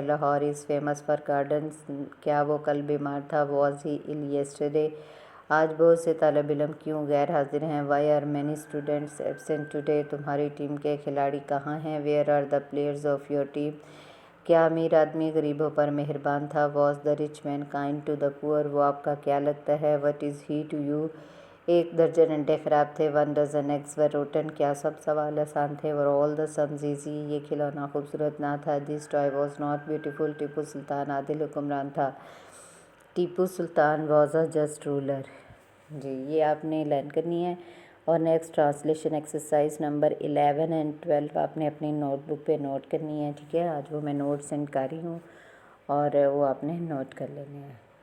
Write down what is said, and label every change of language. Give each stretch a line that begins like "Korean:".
English: Lahore is famous for gardens.
Urdu: کیا وہ کل بیمار تھا.
English: Was he ill yesterday.
Urdu: آج بہت سے طالب علم کیوں غیر حاضر ہیں.
English: Why are many students absent today.
Urdu: تمہاری ٹیم کے کھلاڑی کہاں ہیں.
English: Where are the players of your team.
Urdu: کیا امیر آدمی غریبوں پر مہربان تھا.
English: Was the rich man kind to the poor.
Urdu: وہ آپ کا کیا لگتا ہے.
English: What is he to you.
Urdu: 1 درجن انڈے خراب تھے.
English: 1 dozen eggs were rotten.
Urdu: کیا سب سوال آسان تھے.
English: Were all the sums easy.
Urdu: یہ کھلونا خوبصورت نہ تھا.
English: This toy was not beautiful.
Urdu: Tipu Sultan عادل حکمران تھا.
English: Tipu Sultan was a just ruler.
Urdu: جی یہ آپ نے لرن کرنی ہے. اور
English: next translation exercise number 11 and 12
Urdu: آپ نے اپنی نوٹ بک پہ نوٹ کرنی ہے. ٹھیک ہے. آج وہ میں نوٹ سینڈ کر رہی ہوں اور وہ آپ نے نوٹ کر لینے ہیں.